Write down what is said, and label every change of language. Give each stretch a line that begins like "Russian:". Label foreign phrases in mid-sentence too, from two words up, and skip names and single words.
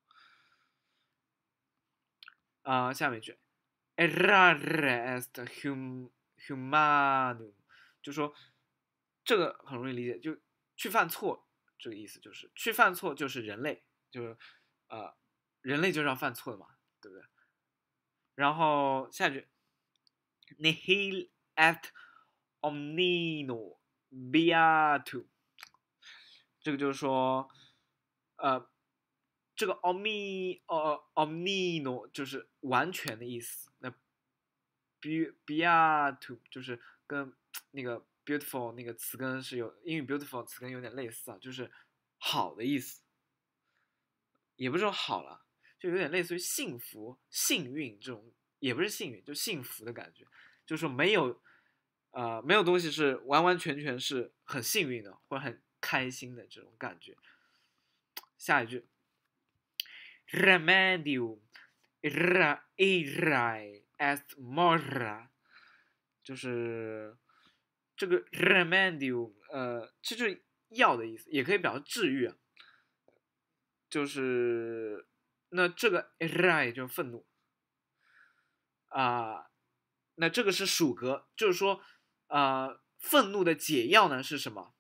Latin: 下面一句 errare est humanum，
Chinese: 就说这个很容易理解，就去犯错，这个意思就是去犯错就是人类，就是人类就是要犯错的嘛，对不对？
Latin: 然后下一句 nihil et omnino beatum，
Chinese: 这个就是说这个 omnino 就是完全的意思，那 beatum 就是跟那个 beautiful 那个词根是有英语 beautiful 词根有点类似啊，就是好的意思，也不是说好了，就有点类似于幸福、幸运这种，也不是幸运，就幸福的感觉，就是说没有没有东西是完完全全是很幸运的或者很开心的这种感觉。
Latin: 下一句 remedium irai est mora，
Chinese: 就是这个 remedium， 这就是药的意思，也可以表示治愈啊。就是那这个 irai 就是愤怒啊、那这个是属格，就是说愤怒的解药呢是什么？